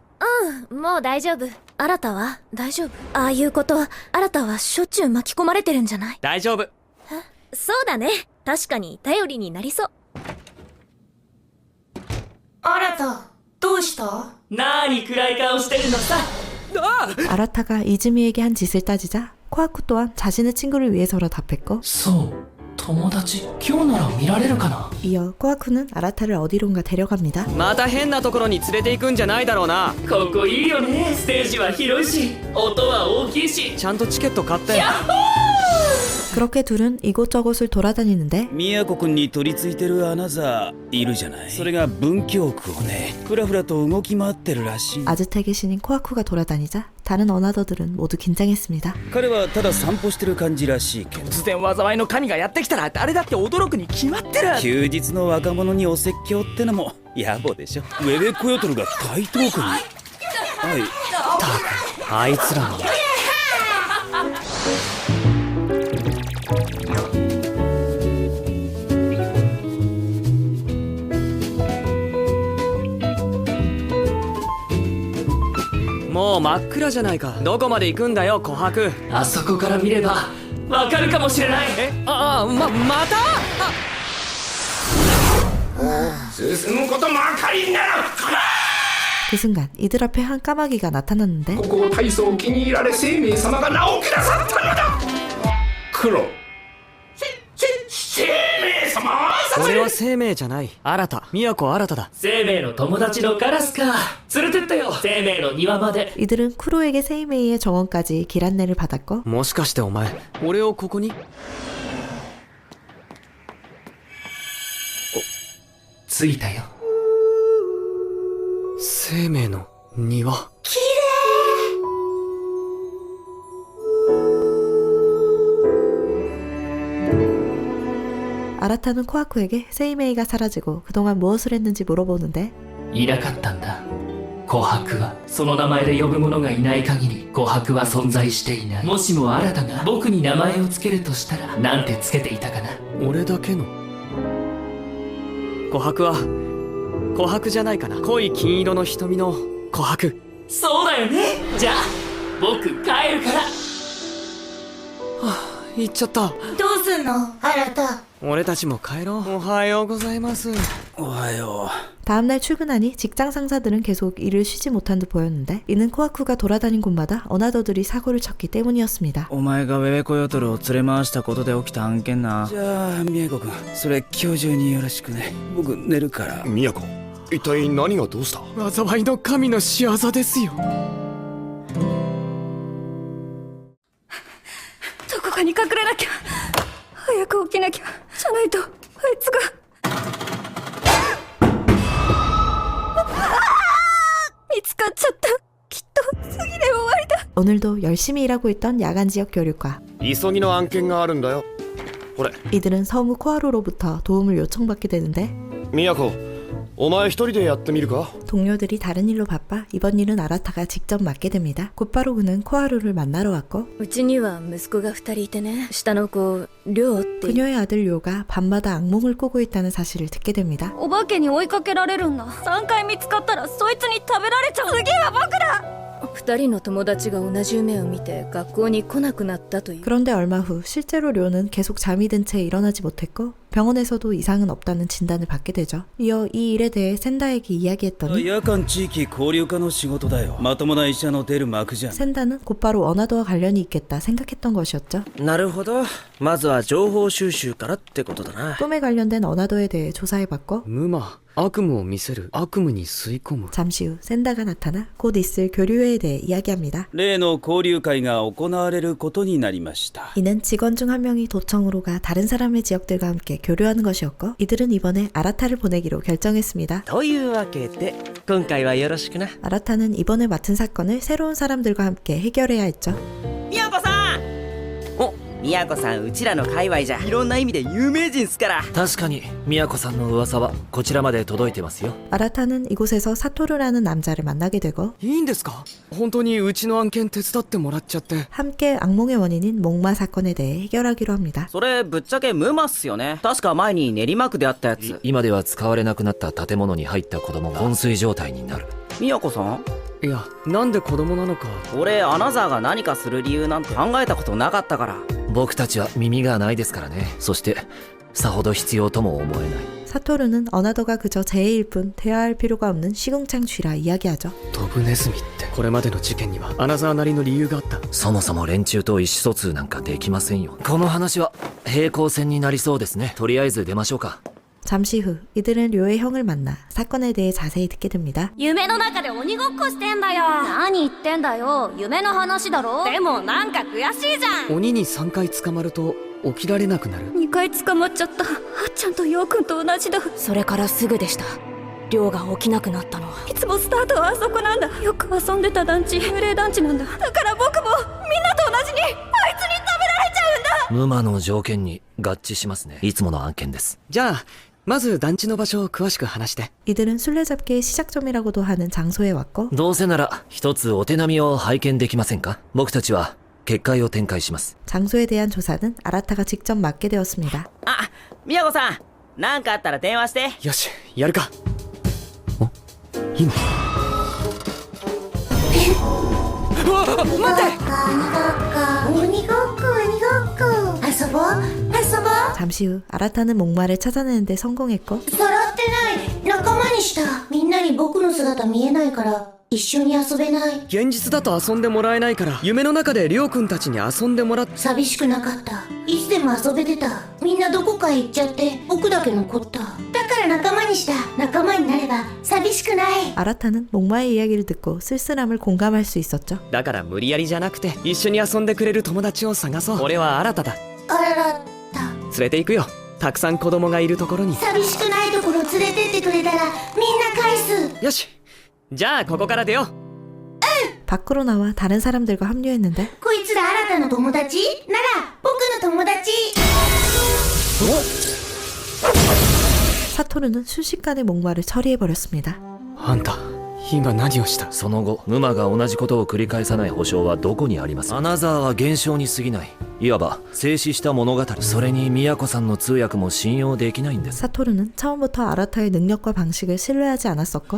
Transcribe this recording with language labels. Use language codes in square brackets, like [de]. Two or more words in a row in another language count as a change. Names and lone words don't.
[ja] もう大丈夫。新たは大丈夫。ああいうこと新たはしょっちゅう巻き込まれてるんじゃない？大丈夫。そうだね、確かに頼りになりそう。新たどうした？なーに暗い顔してるのさ。 [ko] 아라타가 이즈미에게 한 짓을 따지자 코하쿠 또한 자신의 친구를 위해서라 답했고 [ja] そう友達今日なら見られるかな。 [ko] 이어 코하쿠는 아라타를 어디론가 데려갑니다. [ja] また変なところに連れて行くんじゃないだろうな。ここいいよね。ステージは広いし音は大きいし。ちゃんとチケット買って。 [ko] 그렇게 둘은 이곳저곳을 돌아다니는데 [ja] 宮古君に取り付いてるアナザーいるじゃない。それが文京区をね、ふらふらと動き回ってるらしい。 [ko] 아즈텍의 신인 코하쿠가 돌아다니자 다른 어나더들은 모두 긴장했습니다. [ja] 彼はただ散歩してる感じらしいけど。突然災いの神がやってきたら誰だって驚くに決まってる。休日の若者にお説教ってのも野暮でしょ。ウェベコヨトルが台東区に。はいったくあいつらももう真っ暗じゃないか。どこまで行くんだよ琥珀。あそこから見ればわかるかもしれない。また進むことも明かりになる。 [ko] 그 순간 이들 앞에 한 까마귀가 나타났는데 [ja] ここを大層気に入られ生命様が名を下さったのだ。黒生命様。俺は生命じゃない。新都新だ。生命の友達のカラスか。連れてったよ生命の庭まで。 [ko] 이들은 쿠로에게 세이메이의 정원까지 길 안내를 받았고 [ja] もしかしてお前俺をここに着いたよ。生命の庭。 [ko] 아라타는 코아쿠에게 세이메이가 사라지고 그동안 무엇을 했는지 물어보는데 [ja] いなかったんだ。琥珀はその名前で呼ぶ者がいない限り琥珀は存在していない。もしも新たが僕に名前をつけるとしたらなんてつけていたかな。俺だけの琥珀は琥珀じゃないかな。濃い金色の瞳の琥珀。そうだよね。じゃあ僕帰るから。行っちゃった。どうすんの新た。俺たちも帰ろう。おはようございます。おはよ [ko] 다음날 출근하니 직장 상사들은 계속 일을 쉬지 못한 듯 보였는데 이는 코아쿠가 돌아다닌 곳마다 어나더들이 사고를 쳤기 때문이었습니다. [ja] お前がウェベコヨトルを連れ回したことで起きた案件な。じゃあミヤコ君それ今日中によろしくね。僕寝るから。宮子、一体何がどうした？災いの神の仕業ですよ。どこかに隠れなきゃ。早く起きなきゃ。じゃないとあいつが。見つかっちゃった。きっと次で終わりだ。 [ko] 오늘도 열심히 일하고 있던 야간 지역 교류과 [ja] 急ぎの案件があるんだよ。これ。 [ko] 이들은 성우 코하루로부터 도움을 요청받게 되는데 [ja] 宮子、お前一人でやってみるか？ [ko] 동료들이 다른 일로 바빠 이번 일은 아라타가 직접 맡게 됩니다. 곧바로 그는 코하루를 만나러 왔고 [ja] うちには息子が2人いてね。下の子リョウって。 [ko] 그녀의 아들 료가 밤마다 악몽을 꾸고 있다는 사실을 듣게 됩니다. [ja] お化けに追いかけられるんだ。3回見つかったらそいつに食べられちゃう。次は僕だ。2人の友達が同じ夢を見て学校に来なくなったという。 [ko] 그런데 얼마 후 실제로 료는 계속 잠이 든 채 일어나지 못했고 병원에서도 이상은 없다는 진단을 받게 되죠. 이어 이 일에 대해 샌다에게 이야기했더니 [ja] 夜間地域交流課の仕事だよ。まともな医者の出る幕じゃん。 [ko] 샌다는 곧바로 어나더와 관련이 있겠다 생각했던 것이었죠. [ja] なるほど。まずは情報収集からってことだな。 [ko] 꿈에 관련된 어나더에 대해 조사해봤고 [ja] 無魔悪夢を見せる。悪夢に吸い込む。 [ko] 잠시 후 샌다가 나타나 곧 있을 교류회에 대해 이야기합니다. [ja] 例の交流会が行われることになりました。 [ko] 이는 직원 중 한 명이 도청으로 가 다른 사람의 지역들과 함께 교류하는 것이었고 이들은 이번에 아라타를 보내기로 결정했습니다. [ja] というわけで今回はよろしくな。 [ko] 아라타는 이번에 맡은 사건을 새로운 사람들과 함께 해결해야 했죠. [ja] 宮子さん。宮子さんうちらの界隈じゃいろんな意味で有名人っすから。確かに宮子さんの噂はこちらまで届いてますよ。 [ko] 아라타는 이곳에서 사토르라는 남자를 만나게 되고 [ja] いいんですか？本当にうちの案件手伝ってもらっちゃって。 [ko] 함께 악몽의 원인인 목마 사건에 대해 해결하기로 합니다. [ja] それぶっちゃけムマっすよね。確か前に練馬区であったやつ。今では使われなくなった建物に入った子供が昏睡状態になる。宮子さん？いや、なんで子供なのか。俺アナザーが何かする理由なんて考えたことなかったから。僕たちは耳がないですからね。そしてさほど必要とも思えない。 [ko] 사토르는 어나더가 그저 재해일 뿐 대화할 필요가 없는 시궁창 쥐라 이야기하죠. [ja] ドブネズミってこれまでの事件にはアナザーなりの理由があった。そもそも連中と意思疎通なんかできませんよ。この話は平行線になりそうですね。とりあえず出ましょうか。 [ko] 잠시 후 이들은 료의 형을 만나 사건에 대해 자세히 듣게 됩니다. [ja] 夢の中で鬼ごっこしてんだよ。何言ってんだよ。夢の話だろ。でもなんか悔しいじゃん。鬼に3回捕まると起きられなくなる。 2回捕まっちゃった。あっちゃんとヨウくんと同じだ。それからすぐでした。亮が起きなくなったのは。いつもスタートはあそこなんだ。よく遊んでた団地、幽霊団地なんだ。だから僕もみんなと同じにあいつに食べられちゃうんだ。無魔の条件に合致しますね。いつもの案件です。じゃあまず団地の場所を詳しく話して。 [ko] 이들은 술래잡기의 시작점이라고도 하는 장소에 왔고 [ja] どうせなら一つお手並みを拝見できませんか？僕たちは結界を展開します。 [ko] 장소에 대한 조사는 아라타가 직접 맡게 되었습니다. [ja] あ、みやこさん、なんかあったら電話して。よし、やるか。お、今。待って鬼ごっこ遊ぼう。 [ko] 잠시 후 아라타는 목마를 찾아내는데 성공했고 [ja] 揃ってない仲間にした。みんなに僕の姿見えないから一緒に遊べない。現実だと遊んでもらえないから、夢の中でりょうくんたちに遊んでもらっ。寂しくなかった。いつでも遊べてた。みんなどこかへ行っちゃって僕だけ残った。だから仲間にした。仲間になれば寂しくない。 [ko] 아라타는 목마의 이야기를 듣고 쓸쓸함을 공감할 수 있었죠. [ja] だから無理やりじゃなくて、一緒に遊んでくれる友達を探そう。俺は新ただ。あらら、連れて行くよ。たくさん子供がいるところに。寂しくないところ連れてってくれたらみんな返す。よし、じゃあここから出よう。 [ko] 밖으로 나와 다른 사람들과 합류했는데 [ja] こいつら新たな友達なら僕の友達。 [ko] 사토르는 순식간에 목마를 처리해버렸습니다. [ja] あんた、今何をした？その後沼が同じことを繰り返さない保証はどこにあります？アナザーは現象に過ぎない。いわば静止した物語。それに宮子さんの通訳も信用できないんです。 [ko] 사토르는 처음부터 아라타의 능력과 방식을 신뢰하지 않았었고